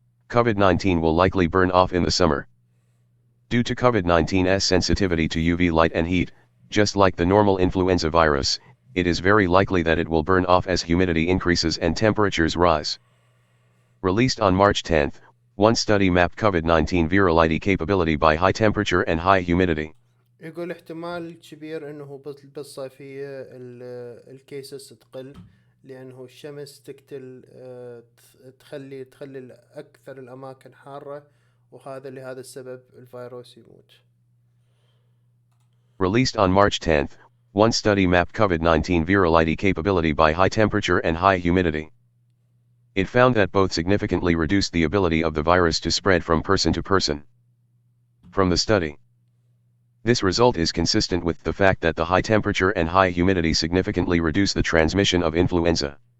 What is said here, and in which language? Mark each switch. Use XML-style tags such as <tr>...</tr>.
<en>COVID-19 will likely burn off in the summer. Due to COVID-19's sensitivity to UV light and heat, just like the normal influenza virus, it is very likely that it will burn off as humidity increases and temperatures rise. Released on March 10, one study mapped COVID-19 virality capability by high temperature and high humidity.</en> <ar>يقول احتمال كبير انه بالصيفية الكيسز تقل لانه الشمس تقتل تخلي اكثر الاماكن حارة، وهذا لهذا السبب الفيروس يموت.</ar> <en>Released on March 10, one study mapped COVID-19 virality capability by high temperature and high humidity. It found that both significantly reduced the ability of the virus to spread from person to person. From the study, this result is consistent with the fact that the high temperature and high humidity significantly reduce the transmission of influenza.</en>